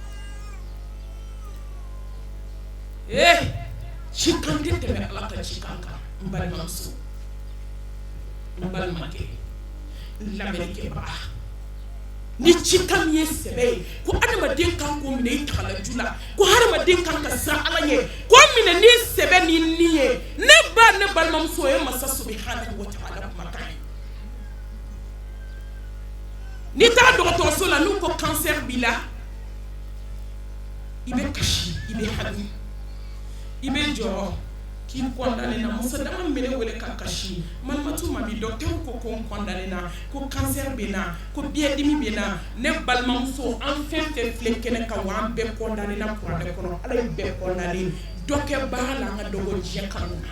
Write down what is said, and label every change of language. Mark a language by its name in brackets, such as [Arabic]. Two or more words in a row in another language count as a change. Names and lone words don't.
[Bambara] ci kan tɛ tɛmɛ ala ka ci kan kan n balimamuso n balimakɛ n lamɛnnikɛbaga ni ci kan min ye sɛbɛ ye ko adamaden kan k'o minɛ i tagalaju la ko hadamaden kan ka siran ala ɲɛ k'o minɛ ni sɛbɛ ni ni ye ne ba ne balimamuso o ye masa [Arabic] سبحانه وتعالى [Bambara] kumakan ye n'i taara dɔgɔtɔrɔso la n'u ko cancer b'i la i bɛ kasi i bɛ hami i bɛ jɔrɔ k'i condamné na muso dama min bɛ ne wele ka kasi malimatu ma bi docteur ko ko n condamné na ko cancer bɛ na ko biɲɛdimi bɛ na ne balimamuso an fɛn fɛn filɛ kɛnɛ kan wa an bɛɛ condamné na kuranɛ kɔnɔ ala ye bɛɛ condamné dɔ kɛ baara la an ka dɔgɔ diɲɛ kanu na.